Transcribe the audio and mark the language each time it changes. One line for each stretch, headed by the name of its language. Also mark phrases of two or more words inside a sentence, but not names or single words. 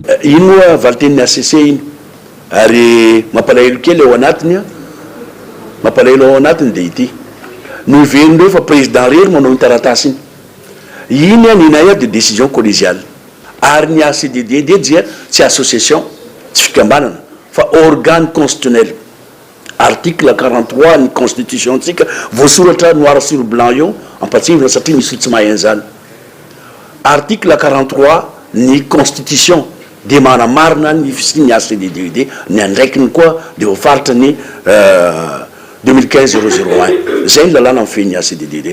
Malagasy: Ino moa valiten'ny ACC iny ary mampalahelo kely ao anatiny mampalahelo ao anatiny dia ity no iverindreo fa président rery manao ny taratasy iny ninay de
French: décision collégiale
Malagasy: ary ny ACDDED dia tsy association tsy fikambanana fa
French: organe constitutionnel.
Malagasy: Article 43 ny constitution tsika voasoratra
French: noir sur blanc
Malagasy: io ampatsivina satria misy tsy mahay an'izany. Article 43 ny constitution de manamarina ny fisiny ACDDED ny andraikiny koa de voafaritra ny 2015-001 zay ny lalàna mifehy ny ACDDED.